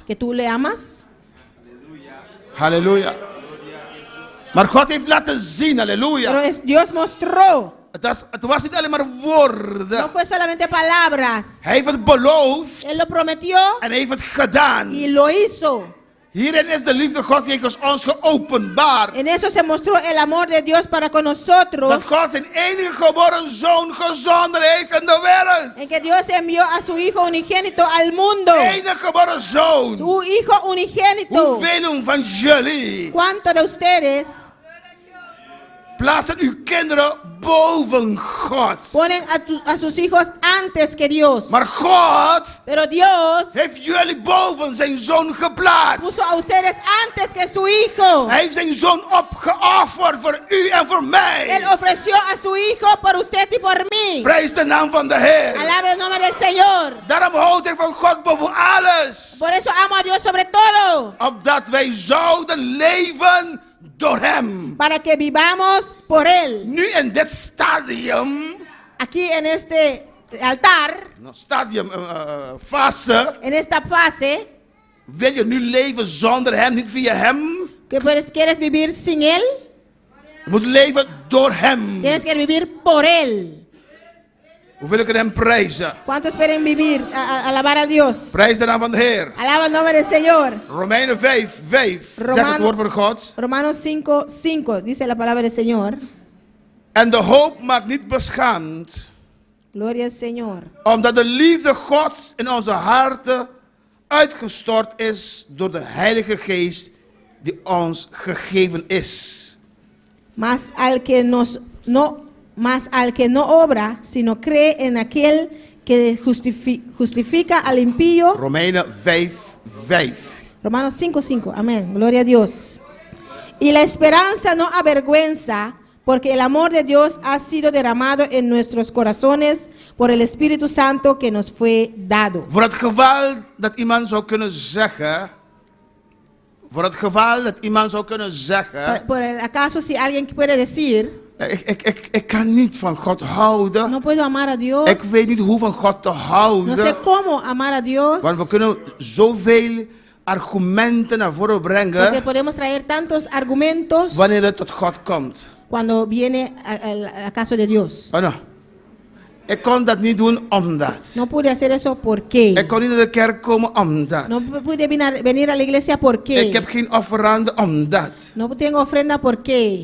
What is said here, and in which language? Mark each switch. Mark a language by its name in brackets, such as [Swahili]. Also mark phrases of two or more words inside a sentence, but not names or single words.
[Spanish] que tú le amas. [Dutch] Halleluja. Maar God heeft laten zien, [Spanish] Pero [Dutch] halleluja. [Spanish] Dios mostró, [Dutch] Het was niet alleen maar woorden. [Spanish] no fue solamente palabras. [Dutch] Hij heeft het beloofd [Spanish] Él lo prometió [Dutch] en hij heeft het gedaan. [Spanish] y lo hizo. [Dutch] Hierin is de liefde God jegens ons geopenbaard. [Spanish] En eso se mostró el amor de Dios para con nosotros. [Dutch] Dat God zijn enige geboren zoon gezonden heeft in de wereld. [Spanish] En que Dios envió a su Hijo unigénito al mundo. [Dutch] Enige geboren zoon. [Spanish] Su Hijo unigénito. [Dutch] Hoeveel van jullie [Spanish] ¿Cuántos de ustedes [Dutch] plaatsen uw kinderen boven God? [Spanish] ponen a sus hijos antes que Dios? [Dutch] Maar God [Spanish] Pero Dios [Dutch] heeft jullie boven zijn zoon geplaatst. [Spanish] puso a ustedes antes que su Hijo. [Dutch] Hij heeft zijn zoon opgeofferd voor u en voor [Spanish] Él [Dutch] mij. [Spanish] ofreció a su Hijo por usted y por mí. [Dutch] Prijs de naam van de Heer. [Spanish] Alabe el nombre del Señor. [Dutch] Daarom houd ik van God boven alles. [Spanish] Por eso amo a Dios sobre todo. [Dutch] Opdat wij zouden leven door hem. [Spanish] Para que vivamos por Él. [Dutch] Nu in dit stadium, [Spanish] Aquí en este altar, [Dutch] fase, [Spanish] en esta fase, [Dutch] wil je nu leven zonder hem, niet via hem. [Spanish] que pues quieres vivir sin Él, [Dutch] Je moet leven door hem. [Spanish] tienes que vivir por Él. [Dutch] Hoeveel kunnen hem prijzen? [Spanish] ¿Cuántos quieren vivir, alabar a Dios? [Dutch] Prijs de naam van de Heer. [Spanish] Alaba el nombre del Señor. [Dutch] Romeinen 5, 5. Zeg het woord van God. [Spanish] Romanos 5, 5, dice la palabra del Señor. [Dutch] En de hoop maakt niet beschaamd, [Spanish] Gloria al Señor. [Dutch] omdat de liefde Gods in onze harten uitgestort is door de Heilige Geest die ons gegeven is. [Spanish] Mas al que no obra, sino cree en aquel que justifica al impío. [Dutch] Romeinen 5, 5. [Spanish] Romanos 5, 5. Amén. Gloria a Dios. Y la esperanza no avergüenza, porque el amor de Dios ha sido derramado en nuestros corazones por el Espíritu Santo que nos fue dado. [Dutch] Voor het geval dat iemand zou kunnen zeggen. Voor het geval dat iemand zou kunnen zeggen. [Spanish] Por el acaso si alguien puede decir, [Dutch] Ik kan niet van God houden. [Spanish] no puedo amar a Dios. [Dutch] Ik weet niet hoe van God te [Spanish] No [Dutch] houden. [Spanish] sé cómo amar a Dios. [Dutch] Want we kunnen zoveel argumenten naar voren [Spanish] Porque [Dutch] brengen [Spanish] podemos traer tantos argumentos [Dutch] wanneer het tot God komt. [Spanish] cuando viene al caso de Dios. Oh, no. [Dutch] Ik kon dat niet doen omdat. [Spanish] No pude hacer eso porque. [Dutch] Ik kon niet naar de kerk komen omdat. [Spanish] No pude venir a la iglesia porque. [Dutch] Ik heb geen offerande omdat. [Spanish] No tengo ofrenda porque.